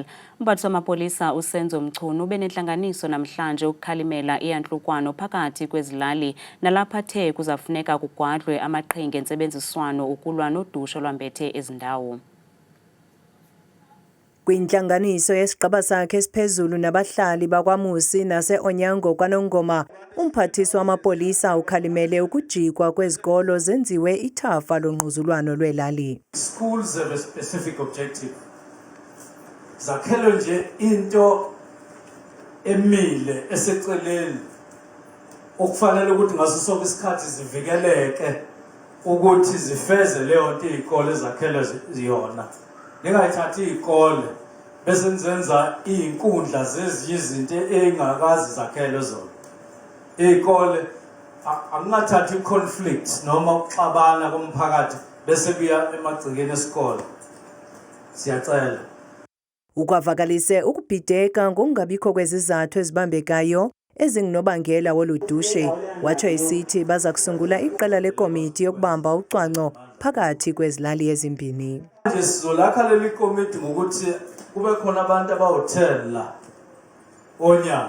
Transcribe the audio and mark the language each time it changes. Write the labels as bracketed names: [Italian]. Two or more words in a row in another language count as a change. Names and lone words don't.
[Xhosa] Umphathi wamapolisa uSenzo Mchunu ube nentlanganiso namhlanje ukukhalimela iyantlukwano phakathi kwezilali nalapha the kuzafuneka kugwadlwe amaqhinga entsebenziswano ukulwa nodushe lwambethe ezindawo. Kwintlanganiso yesigqeba sakhe esiphezulu nabahlali bakwaMusi nase-Onyango kwaNongoma, umphathiswa wamapolisa ukhalimele ukujikwa kwezikolo zenziwe ithafa longquzulwano lwelali. [English] Schools have a specific objective. [Zulu] Zakhelo nje into emile eseceleni okufanele ukuthi ngaso sonke isikhathi zivikeleke ukuthi zifeze leyo nto izikole zakhelo ziyona. Ningayithathi izikole bese nizenza izinkundla zezizinto engakazi zakhelo zona. Izikole akungathathi conflict noma ukuxabana komphakathi bese kuya emagcikeni esikole. Siyacela. [Xhosa] Ukwavakalise ukubhideka ngokungabikho kwezizathu ezibambekayo ezingunobangela woludushe, watsho esithi baza kusungula iqela lekomiti yokubamba ucwangco phakathi kwezilali ezimbini. [Zulu] Nje sizolakha leli komiti ngokuthi kube khona abantu abawu-10 la Onyango.